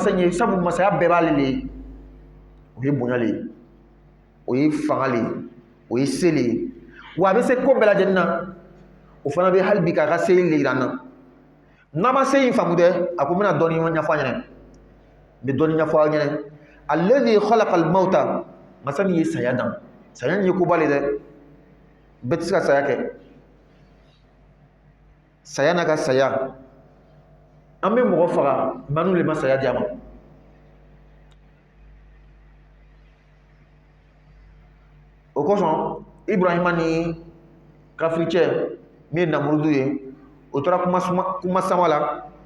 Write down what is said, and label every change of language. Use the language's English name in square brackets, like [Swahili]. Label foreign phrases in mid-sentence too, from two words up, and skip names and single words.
[Bambara] masa in ye sabu masaya bɛɛ b'ale le ye o ye bonya le ye o ye fanga le ye o ye se le ye wa a bɛ se ko bɛɛ lajɛlen na o fana bɛ hali bi k'a ka se le yira n na n'a ma se in faamu dɛ a ko n bɛna dɔɔni ɲɛfɔ a ɲɛna n bɛ dɔɔni ɲɛfɔ a ɲɛna [Arabic] الذي خلق الموت [Bambara] masa min ye saya dan saya in ye koba le dɛ bɛɛ tɛ se ka saya kɛ saya n'a ka saya an bɛ mɔgɔ faga manu le ma saya di a ma o kosɔn Ibrahima ni kafiri cɛ min ye Namurudu ye o tora kuma sama la